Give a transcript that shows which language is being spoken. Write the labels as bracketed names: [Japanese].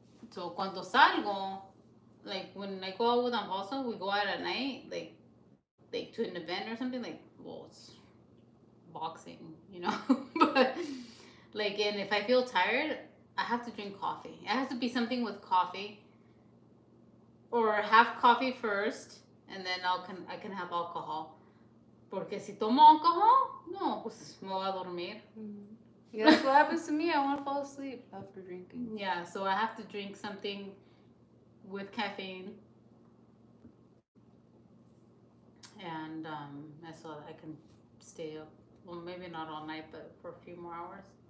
[English] So [Spanish] cuando salgo, [English] like when I go out with Amboso, we go out at night, like to an event or something. Like, well, it's boxing, you know. But like, and if I feel tired, I have to drink coffee. It has to be something with coffee, or have coffee first, and then I can have alcohol. [Spanish] Porque si tomo alcohol, no, pues me voy a dormir. [English] Yeah, that's what happens to me. I want to fall asleep after drinking. Yeah, so I have to drink something with caffeine, and so that I can stay up. Well, maybe not all night, but for a few more hours.